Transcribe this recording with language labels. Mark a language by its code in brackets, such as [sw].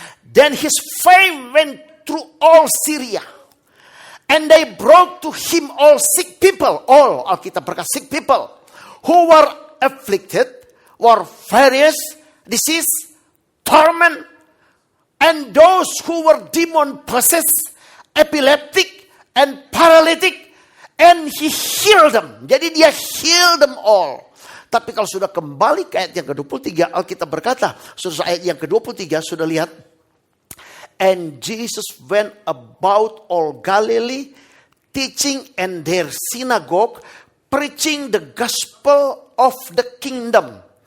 [en] Then his fame went through all Syria, and they brought to him all sick people, all [id] Alkitab berkata [en] sick people, who were afflicted, were various disease, torment, and those who were demon-possessed, epileptic, and paralytic, and he healed them. [id] Jadi dia [en] heal them all. [id] Tapi kalau sudah kembali ke ayat yang ke-23, Alkitab berkata, sudah ayat yang ke-23, sudah lihat. [en] And Jesus went about all Galilee, teaching in their synagogue, preaching the gospel of the kingdom.